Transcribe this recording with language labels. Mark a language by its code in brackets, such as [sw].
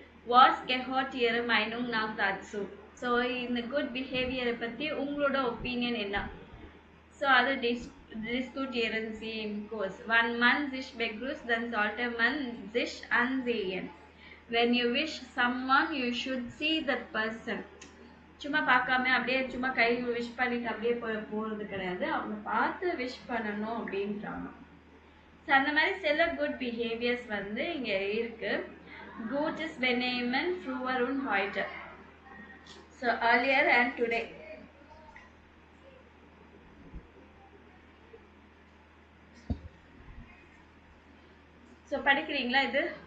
[de] Was gehört Ihre Meinung nach dazu? [ta] So இந்த good பிஹேவியரை பற்றி உங்களோட ஒப்பீனியன் என்ன? ஸோ அது [de] diskutieren Sie im Kurs. Wenn man sich begrüßt, dann sollte man sich ansehen. [en] When you wish someone, you should see that person. [ta] சும்மா பார்க்காம அப்படியே சும்மா கை wish பண்ணிட்டு அப்படியே போகிறது கிடையாது, அவங்க பார்த்து விஷ் பண்ணணும் அப்படின்றாங்க. ஸோ அந்த மாதிரி சில குட் பிஹேவியர்ஸ் வந்து இங்கே இருக்கு. [de] Gutes Benehmen früher und heute. [en] So earlier and today. [ta] So படிக்கிறீங்களா இது?